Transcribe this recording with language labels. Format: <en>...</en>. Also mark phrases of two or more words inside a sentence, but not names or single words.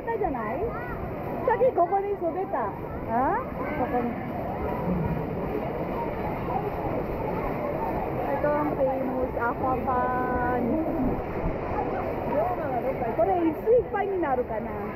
<ja>ったじゃないさっきここに滑ったあここに</ja> <tl>ito ang famous aquapan</tl> <ja>これいついっぱいになるかな</ja>